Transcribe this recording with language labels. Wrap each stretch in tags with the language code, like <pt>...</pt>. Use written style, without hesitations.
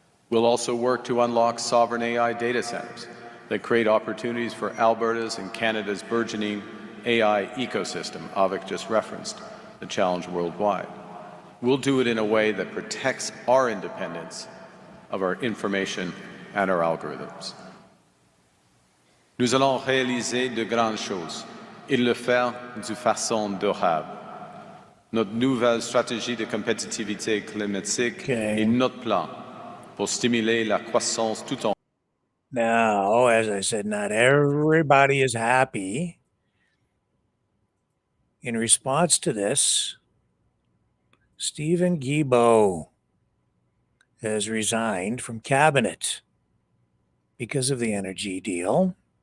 <en>We'll also work to unlock sovereign AI data centers that create opportunities for Alberta's and Canada's burgeoning AI ecosystem. Avik just referenced the challenge worldwide. We'll do it in a way that protects our independence of our information and our algorithms.</en> <fr>Nous allons réaliser de grandes choses et le faire de façon durable. Notre nouvelle stratégie de compétitivité climatique est notre plan pour stimuler la croissance tout en.</fr> <en>Now, as I said, not everybody is happy. In response to this, Stephen Guilbeault has resigned from cabinet because of the energy deal.</en>